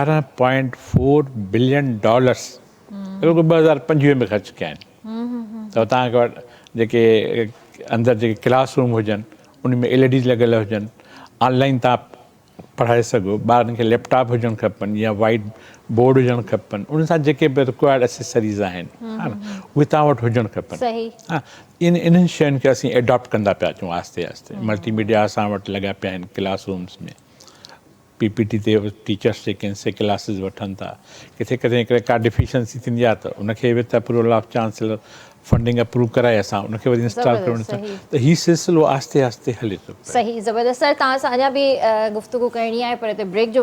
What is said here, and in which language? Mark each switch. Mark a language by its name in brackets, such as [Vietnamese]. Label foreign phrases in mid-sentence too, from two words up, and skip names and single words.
[Sindhi] 11.4 [English] billion dollars [Sindhi] रुगो 2025 में ख़र्चु कया आहिनि त तव्हांखे वटि जेके अंदरि जेके [English] class room [Sindhi] हुजनि उन में LEDs लॻियल हुजनि ऑनलाइन तव्हां पढ़ाए सघो ॿारनि खे लैपटॉप हुजणु खपनि या वाइट बोर्ड हुजणु खपनि उन सां जेके बि [English] required accessories [Sindhi] आहिनि हा न उहे तव्हां वटि हुजणु खपनि हा इन्हनि शयुनि खे असीं एडॉप्ट कंदा पिया अचूं आहिस्ते आहिस्ते मल्टीमीडिया असां वटि लॻा पिया आहिनि [English] class rooms [Sindhi] में PPT ते टीचर्स जेके आहिनि से क्लासिस वठनि था किथे किथे का डिफिशंसी थींदी आहे त उनखे [English] with approval of chancellor funding approve [Sindhi] कराए असां उनखे वरी इंस्टॉल करणु त हीउ सिलसिलो आहिस्ते आहिस्ते हले थो सही ज़बरदस्त सर तव्हां सां अञा बि गुफ़्तगू करणी आहे पर हिते ब्रेक जो